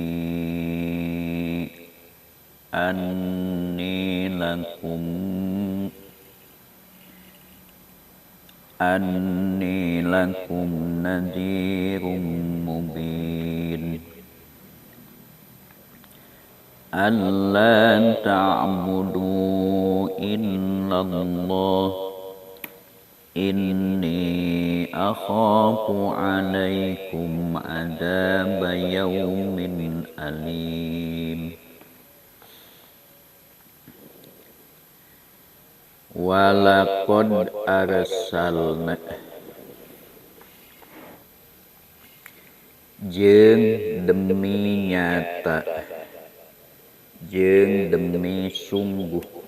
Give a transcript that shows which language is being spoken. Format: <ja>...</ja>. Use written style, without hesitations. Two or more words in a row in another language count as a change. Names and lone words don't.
<ar>أني لكم نذير مبين. ألا تعبدوا إلا الله إني أخاف عليكم عذاب يوم أليم. ولقد أرسلنا</ar> <su>jeung demi nyata jeung demi sungguh</su>